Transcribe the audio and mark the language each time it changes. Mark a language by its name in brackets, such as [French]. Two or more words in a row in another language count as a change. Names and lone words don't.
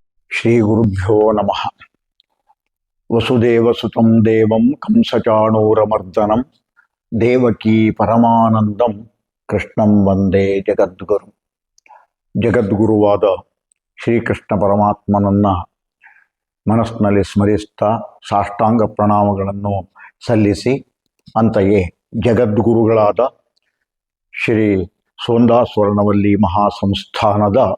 [Sanskrit] ಶ್ರೀ ಗುರುಭ್ಯೋ ನಮಃ. ವಸುದೇವಸುತಂ ದೇವಂ ಕಂಸಚಾಣೂರಮರ್ದನಂ ದೇವಕೀ ಪರಮಾನಂದಂ ಕೃಷ್ಣಂ ವಂದೇ ಜಗದ್ಗುರು. [Kannada] ಜಗದ್ಗುರುವಾದ ಶ್ರೀಕೃಷ್ಣ ಪರಮಾತ್ಮನನ್ನ ಮನಸ್ಸಿನಲ್ಲಿ ಸ್ಮರಿಸ್ತಾ ಸಾಷ್ಟಾಂಗ ಪ್ರಣಾಮಗಳನ್ನು ಸಲ್ಲಿಸಿ, ಅಂತೆಯೇ ಜಗದ್ಗುರುಗಳಾದ ಶ್ರೀ ಸೋಂದಾ ಸ್ವರ್ಣವಲ್ಲಿ ಮಹಾಸಂಸ್ಥಾನದ